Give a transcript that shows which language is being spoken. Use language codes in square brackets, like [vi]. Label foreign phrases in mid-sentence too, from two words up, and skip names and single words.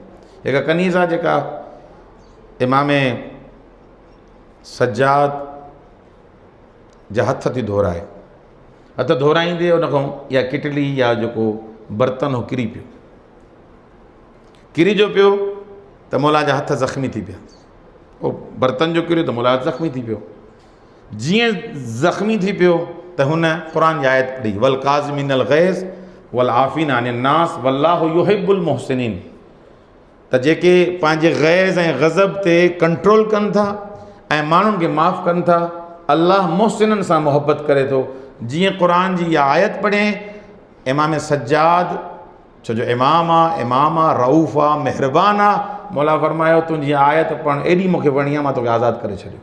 [sd] हिकु कनीज़ आहे जेका इमाम सज्जाद जा हथ थी धोराए, हथ धोराईंदे उन खां या किटली या जेको बर्तन हो किरी पियो, किरी जो पियो त मौला जा हथ ज़ख़्मी थी पिया, उहो बर्तन जो किरियो त मौला ज़ख़्मी थी पियो। जीअं ज़ख़्मी थी पियो त हुन क़ुर जी आयत पढ़ी, [ar] والكاظمين الغيظ والعافين عن الناس والله يحب المحسنين, [sd] त जेके पंहिंजे ग़ैज़ ऐं ग़ज़ब ते कंट्रोल कनि था ऐं माण्हुनि खे माफ़ु कनि था, अल्लाह मुहसिननि सां मुहबत करे थो। जीअं क़ुर जी इहा आयत पढ़े इमाम सज्जाद, छो जो इमाम आहे, रऊफ़ आहे, महिरबान आहे, मौला फरमायो तुंहिंजी आयत पढ़ एॾी मूंखे वणी आहे, मां तोखे आज़ादु करे छॾियो।